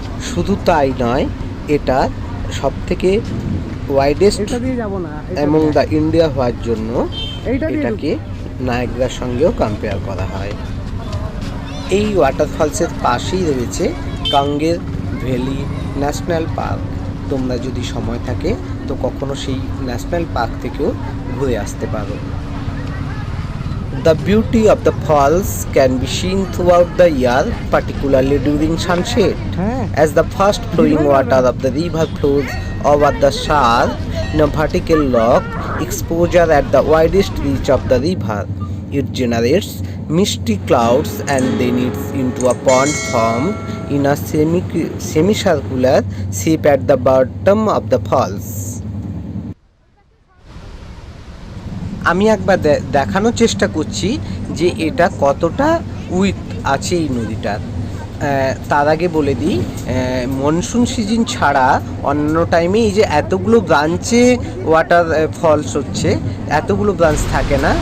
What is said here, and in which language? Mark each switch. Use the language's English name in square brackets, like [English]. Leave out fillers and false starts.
[Bangla] শুধু তাই নয়, এটা সব থেকে ওয়াইডেস্ট এবং দ্য ইন্ডিয়া হওয়ার জন্য এটাকে নায়াগ্রার সঙ্গেও কম্পেয়ার করা হয়। এই ওয়াটারফলসের পাশেই রয়েছে কাঙ্গের ভ্যালি ন্যাশনাল পার্ক। তোমরা যদি সময় থাকে তো কখনো সেই ন্যাশনাল পার্ক থেকেও ঘুরে আসতে পারো। [English] The beauty of the falls can be seen throughout the year, particularly during sunset, as the fast flowing water of the river flows over the sharp in a vertical rock exposure at the widest reach of the river. It generates misty clouds and then it's into a pond formed in a semicircular shape at the bottom of the falls. [Bangla] আমি একবার দেখানোর চেষ্টা করছি যে এটা কতটা with আছে এই নদীটার। তার আগে বলে দিই, মনসুন সিজন ছাড়া অন্য টাইমে এই যে এতগুলো ব্রাঞ্চে ওয়াটার ফলস হচ্ছে, এতগুলো ব্রাঞ্চ থাকে না।